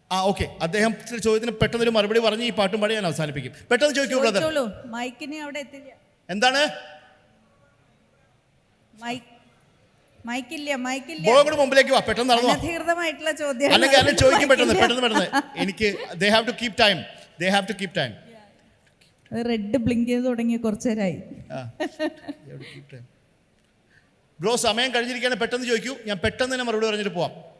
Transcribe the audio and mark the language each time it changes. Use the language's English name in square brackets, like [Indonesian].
[Malayalam] Okay, അദ്ദേഹത്തിന്റെ ചോദ്യത്തിന് പെട്ടെന്നൊരു മറുപടി പറഞ്ഞ് ഈ പാട്ടും പാടി ഞാൻ അവസാനിപ്പിക്കും. പെട്ടെന്ന് ചോദിക്കൂ ബ്രദർ. ചോദിച്ചോളൂ. മൈക്കിനെ അവിടെ എത്തില്ല. എന്താണ്? മൈക്കില്ല. ബ്രോ കൂടെ മുമ്പിലേക്ക് വാ, പെട്ടെന്ന് നടന്നു വാ. അനധികൃതമായിട്ടുള്ള ചോദ്യം. അല്ലെങ്കിൽ അതിനെ ചോദിക്കും പെട്ടെന്ന്. [English] എനിക്ക് they have to keep time. [Malayalam] Red blink ചെയ്ത് തുടങ്ങി കുറച്ചു നേരമായി. ബ്രോ സമയം കഴിഞ്ഞിരിക്കുകയാണ്, പെട്ടെന്ന് ചോദിക്കൂ, ഞാൻ പെട്ടെന്ന് തന്നെ മറുപടി പറഞ്ഞിട്ട് പോവാം.